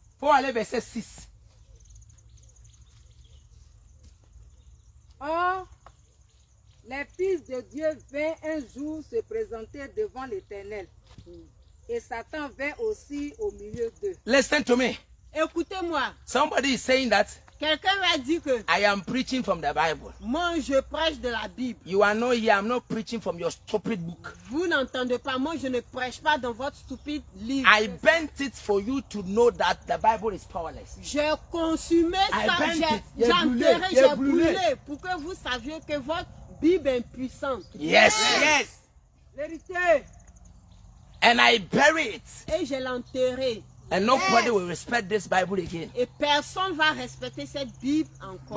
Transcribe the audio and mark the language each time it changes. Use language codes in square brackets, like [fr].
[fr] Faut aller verset 6. Or, Les fils de Dieu vinrent un jour se présenter devant l'Éternel. Et Satan vint aussi au milieu d'eux. [en] Listen to me. [fr] Écoutez-moi. [en] Somebody is saying that [fr] Quelqu'un m'a dit que [en] I am preaching from the Bible. [fr] moi je prêche de la Bible. [en] You are not here. I'm not preaching from your stupid book. [fr] Vous n'entendez pas, moi je ne prêche pas dans votre stupide livre. [en] I bent it for you to know that the Bible is powerless. [fr] J'ai consumé [en] I [fr] ça, [en] bent it. [fr] j'ai J'ai enterré, brûlé, j'ai brûlé pour que vous sachiez que votre Bible est puissante. [en] Yes. Yes. [fr] Vérité. [en] And I bury it. [fr] Et je l'ai enterré. [en] And nobody will respect this Bible again. [fr] Et personne ne va respecter cette Bible encore.